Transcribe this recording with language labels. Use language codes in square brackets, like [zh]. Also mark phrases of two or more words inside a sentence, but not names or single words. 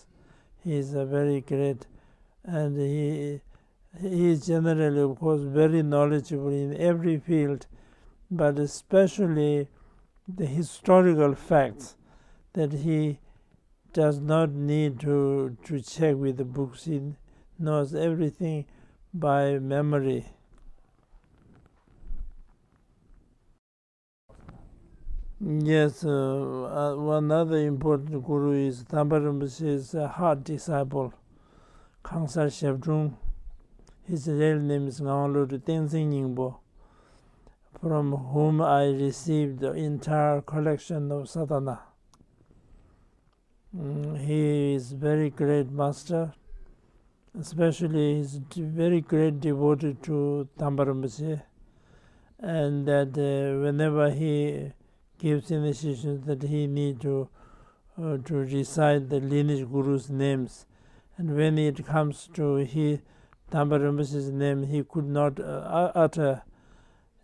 [en] He is a very great, and he is generally, of course, very knowledgeable in every field, but especially the historical facts that he does not need to check with the books. He knows everything by memory. Yes, one other important guru is Tamba Rinpoche's heart disciple, 康萨霞仲. His real name is 拿望罗卓颠津宁波, from whom I received the entire collection of sadhana. He is very great master, especially he is very great devotee to Tamba Rinpoche, and that whenever he gives initiations that he need to recite the lineage guru's names, and when it comes to Tamba Rinpoche's name, he could not utter.